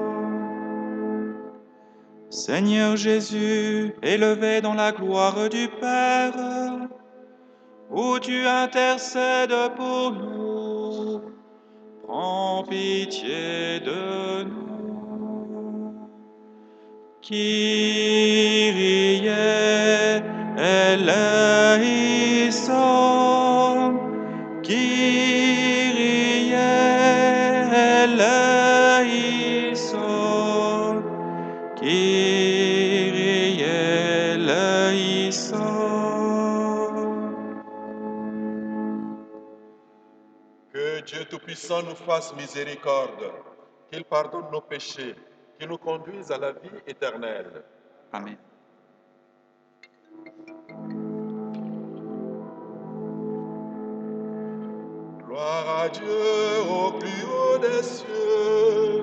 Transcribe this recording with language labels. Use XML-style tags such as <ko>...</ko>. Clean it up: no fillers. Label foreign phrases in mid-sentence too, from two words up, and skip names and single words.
<fr>Seigneur Jésus, élevé dans la gloire du Père, où tu intercèdes pour nous, prends pitié de nous.</fr> <el>Κύριε ἐλέησον, Κύριε ἐλέησον, Κύριε ἐλέησον.</el> <fr>Que Dieu Tout-Puissant nous fasse miséricorde, qu'il pardonne nos péchés, qu'il nous conduise à la vie éternelle. Amen. Gloire à Dieu au plus haut des cieux.</fr>